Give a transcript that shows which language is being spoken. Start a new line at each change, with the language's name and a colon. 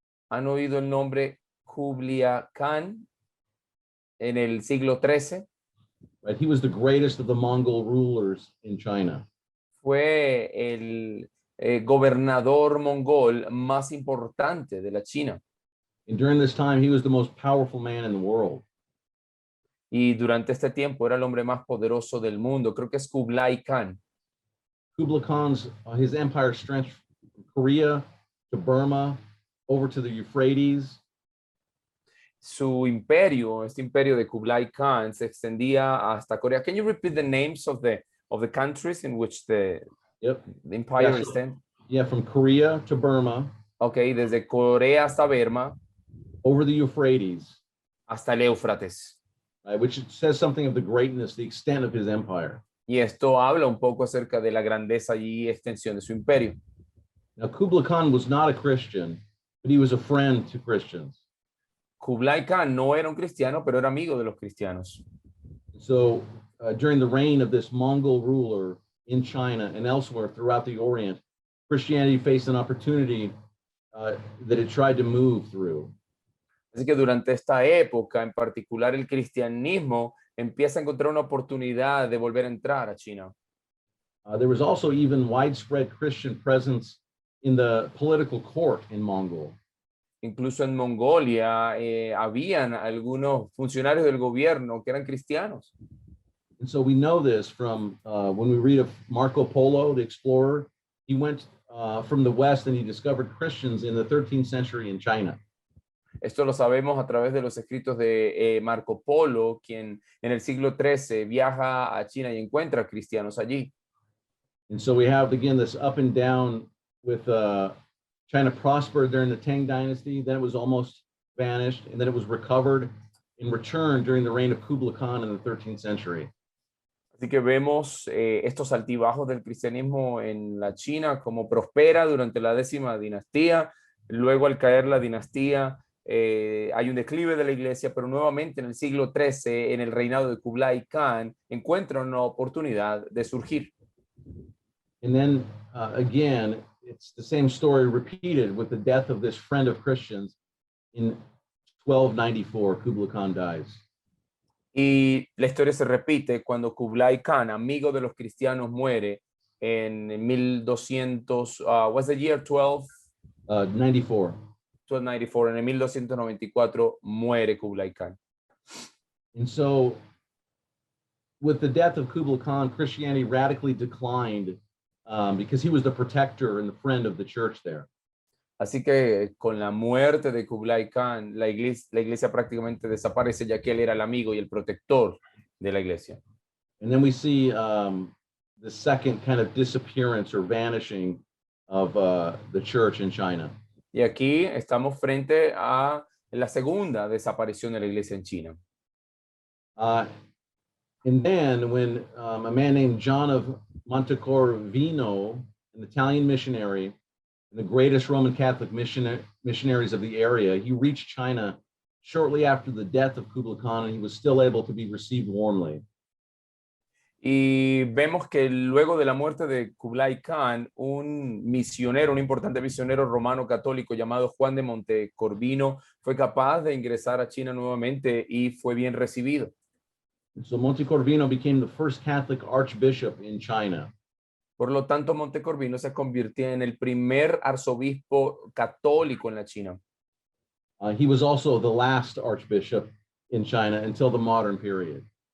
Spanish: ¿Han oído el nombre Kublai Khan en el siglo XIII?
English: Right, he was the greatest of the Mongol rulers in China.
Spanish: Fue el gobernador mongol más importante de la China.
English: And during this time, he was the most powerful man in the world.
Spanish: Y durante este tiempo era el hombre más poderoso del mundo. Creo que es Kublai Khan.
English: Kublai Khan's his empire stretched from Korea to Burma, over to the Euphrates.
Spanish: Su imperio, este imperio de Kublai Khan, se extendía hasta Corea.
English: Can you repeat the names of the countries in which the empire extended? Yeah, from Korea to Burma.
Spanish: Okay, desde Corea hasta Burma.
English: Over the Euphrates.
Spanish: Hasta el Éufrates.
English: Which says something of the greatness, the extent of his empire.
Spanish: Y esto habla un poco acerca de la grandeza y extensión de su imperio.
English: Now, Kublai Khan was not a Christian, but he was a friend to Christians.
Spanish: Kublai Khan no era un cristiano, pero era amigo de los cristianos.
English: So, during the reign of this Mongol ruler in China and elsewhere throughout the Orient, Christianity faced an opportunity that it tried to move through.
Spanish: Así que durante esta época, en particular, el cristianismo empieza a encontrar una oportunidad de volver a entrar a China.
English: There was also even widespread Christian presence in the political court in Mongol.
Spanish: Incluso en Mongolia habían algunos funcionarios del gobierno que eran cristianos.
English: And so we know this from when we read of Marco Polo, the explorer. He went from the West and he discovered Christians in the 13th century in China.
Spanish: Esto lo sabemos a través de los escritos de Marco Polo, quien en el siglo XIII viaja a China y encuentra cristianos allí.
English: And so we have, again, this up and down with China prospered during the Tang dynasty, then it was almost vanished, and then it was recovered in return during the reign of Kublai Khan in the 13th century.
Spanish: Así que vemos estos altibajos del cristianismo en la China, como prospera durante la 10ª dinastía, Luego, al caer la dinastía, hay un declive de la iglesia, pero nuevamente en el siglo XIII, en el reinado de Kublai Khan, encuentran una oportunidad de surgir.
English: And then again, it's the same story repeated with the death of this friend of Christians in 1294. Kublai Khan dies.
Spanish: Y la historia se repite cuando Kublai Khan, amigo de los cristianos, muere en 1200,
English: what's the year, 94.
Spanish: 1294, en el 1294 muere Kublai Khan.
English: And so, with the death of Kublai Khan, Christianity radically declined because he was the protector and the friend of the church there.
Spanish: Así que con la muerte de Kublai Khan, la iglesia prácticamente desaparece, ya que él era el amigo y el protector de la iglesia.
English: And then we see the second kind of disappearance or vanishing of the church in China.
Spanish: Y aquí estamos frente a la segunda desaparición de la iglesia en China.
English: And then when a man named John of Montecorvino, an Italian missionary, and the greatest Roman Catholic missionaries of the area, he reached China shortly after the death of Kublai Khan, and he was still able to be received warmly.
Spanish: Y vemos que luego de la muerte de Kublai Khan, un misionero, un importante misionero romano católico llamado Juan de Montecorvino, fue capaz de ingresar a China nuevamente y fue bien recibido.
English: And so Montecorvino became the first Catholic archbishop in China.
Spanish: Por lo tanto, Montecorvino se convirtió en el primer arzobispo católico en la China.
English: He was also the last archbishop in China until the modern period.